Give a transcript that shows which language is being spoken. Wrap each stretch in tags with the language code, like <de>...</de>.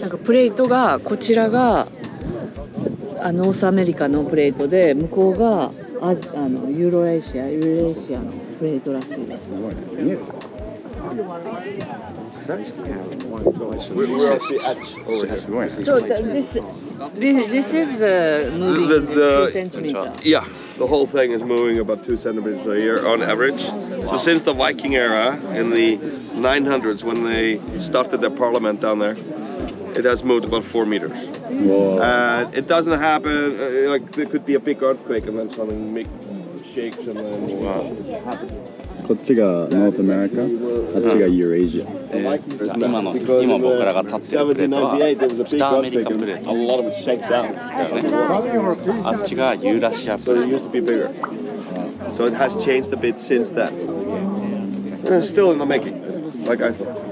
<ja>なんかプレートがこちらがノースアメリカのプレートで向こうがユーレーシアのプレートらしいです。</ja> <en>We're at the edge over here. So this is moving 2 centimeters. Yeah, the whole thing is moving about 2 centimeters a year on average. So since the Viking era in the 900s, when they started their parliament down there, it has moved about 4 meters. Whoa. And it doesn't happen, like there could be a big earthquake and then something shakes and then it happens.</en> <ja>こっちがノースアメリカ、あっちがユーレーシア。今僕らが立ってるプレートは北アメリカプレート。あっちがユーラシアプレ</ja> <en>So it ー used to be bigger. So it has changed a bit since then. Still in the making, like Iceland.</en>